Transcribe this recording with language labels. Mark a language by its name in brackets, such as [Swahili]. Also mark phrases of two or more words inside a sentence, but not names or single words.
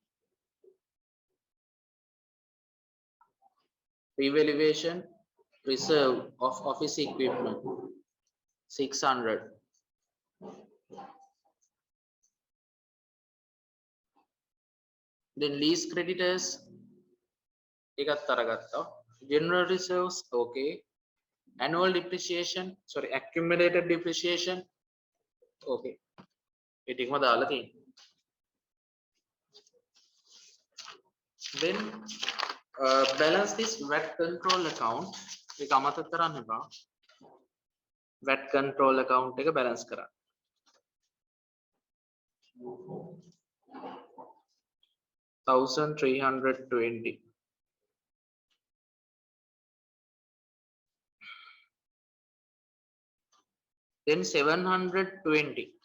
[English] Revaluation reserve of office equipment 600. Then lease creditors [Sinhala] එකක් අරගත්තා. [English] General reserves, okay. Annual depreciation, sorry, accumulated depreciation, okay. [Sinhala] ඉතින්ම දාලා තියෙනවා. [English] Then balance this VAT control account. [Sinhala] ඒක අමතක කරන්න එපා. [English] VAT control account [Sinhala] එක balance කරන්න. 1320. [English] Then 720.